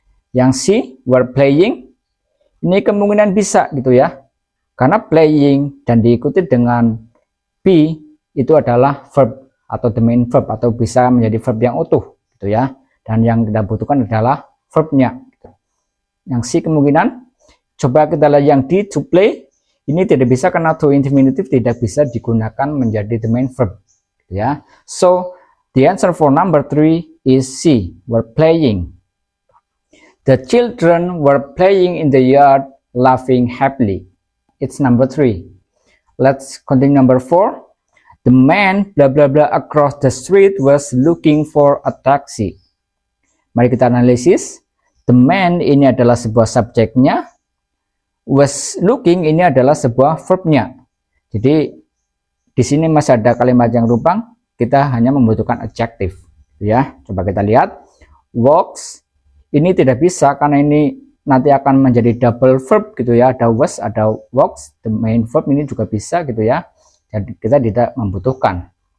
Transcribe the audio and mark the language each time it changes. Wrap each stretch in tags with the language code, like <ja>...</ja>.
<id>Yang C, were playing ini kemungkinan bisa gitu ya, karena playing dan diikuti dengan be itu adalah verb atau the main verb, atau bisa menjadi verb yang utuh gitu ya, dan yang kita butuhkan adalah verbnya gitu. Yang C kemungkinan. Coba kita lihat yang D, to play ini tidak bisa karena to infinitive tidak bisa digunakan menjadi the main verb gitu ya.</id> <en>So the answer for number 3 is C, were playing. The children were playing in the yard laughing happily. It's number 3. Let's continue number 4. The man blah blah blah across the street was looking for a taxi.</en> <id>Mari kita analisis. The man ini adalah sebuah subjeknya. Was looking ini adalah sebuah verbnya. Jadi di sini masih ada kalimat yang rumpang. Kita hanya membutuhkan adjective. Ya, coba kita lihat. Walks ini tidak bisa karena ini nanti akan menjadi double verb gitu ya, ada was, ada walks, the main verb ini juga bisa gitu ya, jadi kita tidak membutuhkan.</id>